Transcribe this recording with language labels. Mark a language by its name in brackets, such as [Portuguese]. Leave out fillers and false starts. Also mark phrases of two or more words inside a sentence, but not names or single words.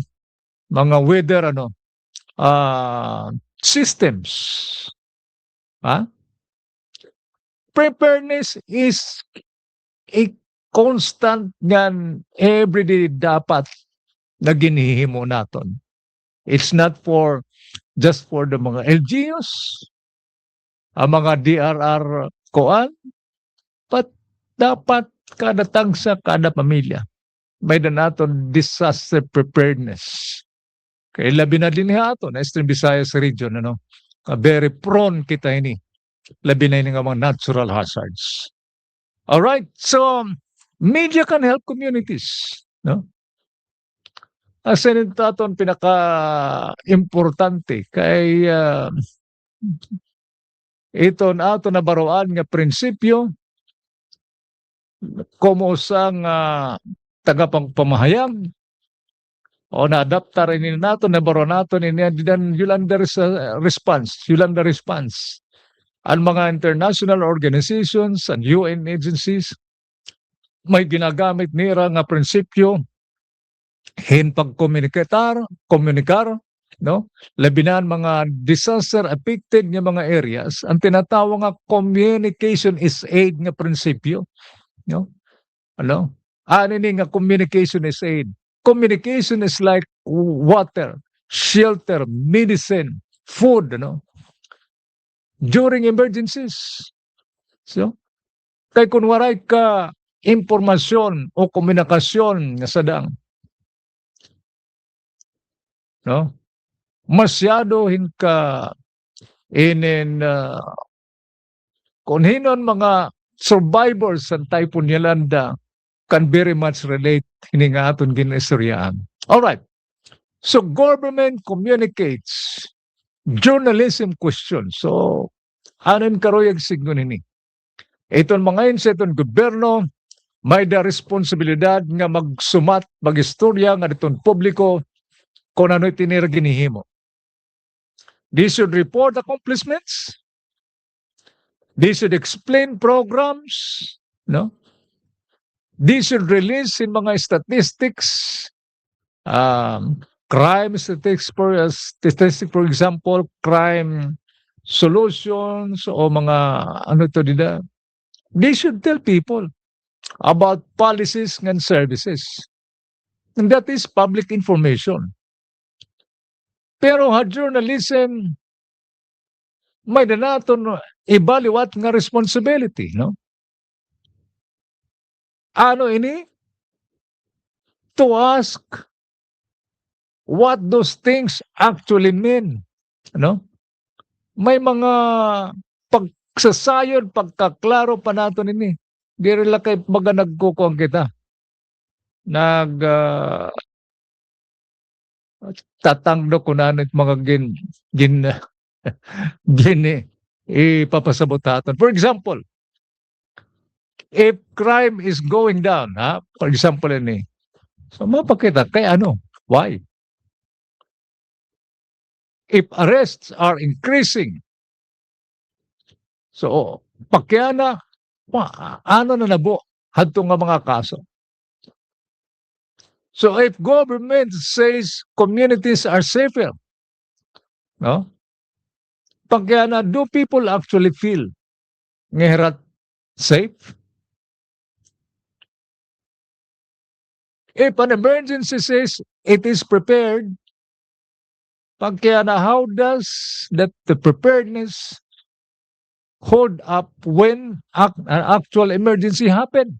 [English] Mga weather systems. [Waray] Ha? [English] Preparedness is a constant ngan everyday [Waray] dapat na ginihimo naton. [English] It's not just for the mga LGUs, [Waray] ang mga DRR koan, [English] but [Waray] dapat kada tagsa, kada pamilya may na naton [English] disaster preparedness. [Waray] Kaya labi na din ato na Eastern Visayas region, [English] very prone [Waray] kita ini. Labi na ini nga mga [English] natural hazards. All right, so media can help communities, no? [Waray] Asan ito aton pinaka-importante kay ito na ato na baroan nga prinsipyo como sang tagapagpamahayag o na-adapta rin nato na baro nato ni Yolanda response. Ang mga [English] international organizations and UN agencies [Waray] may ginagamit nila nga prinsipyo hin pagkomunikar, no? Labinan mga disaster affected nga mga areas, ang tinatawag nga [English] communication is aid [Waray] nga prinsipyo, no? Ano? Ano ni nga [English] communication is aid? Communication is like water, shelter, medicine, food, during emergencies. So, [Waray] kay kung waray ka impormasyon o komunikasyon nga sadang, no? Masyado hinka kung hinon mga survivors sa Typhoon Yolanda [English] can very much relate [Waray] hini nga aton ginaistoryahan. [English] All right. So government communicates journalism question. [Waray] So anon karoyag signo nini. Iton mga yun sa itong gobyerno, may da responsibilidad nga magsumat, magistorya nga itong publiko kung ano itinira ginihimo. [English] They should report accomplishments. They should explain programs. No? They should release in mga statistics, crime statistics for example, crime solutions [Waray] o mga ano to dida. [English] They should tell people about policies and services. And that is public information. [Waray] Pero ha journalism, may na naton ibaliwat nga responsibility, no? Ano ini? [English] To ask what those things actually mean, no? [Waray] May mga pagsasayon, pagkaklaro pa nato nini. Di rin lang kay baga nagkukuang kita. Tatangdo ko na mga ipapasabot natin. [English] For example, if crime is going down, for example ini, so [Waray] mapakita, kay ano? [English] Why? If arrests are increasing, so [Waray] pakyana, ano na nabo, hadto nga mga kaso. [English] So if government says communities are safer, no? Pagyana, do people actually feel ngerat safe? If an emergency says it is prepared, pagyana, how does that the preparedness hold up when an actual emergency happen?